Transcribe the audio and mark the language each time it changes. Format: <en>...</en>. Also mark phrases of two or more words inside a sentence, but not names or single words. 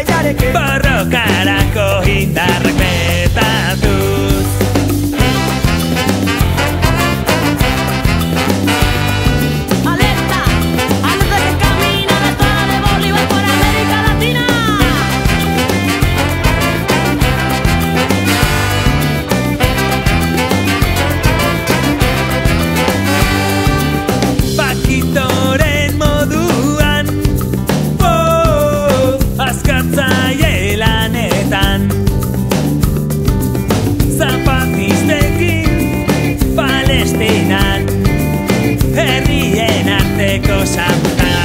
<eu>borrokarako indarrak betatuz.</eu> <es>Alerta, alerta que camina la escuela de Bolívar por América Latina.</es> <eu>Pakitoren moduan, askatzaile lanetan, zapatistekin Palestinan, herrien arteko</eu>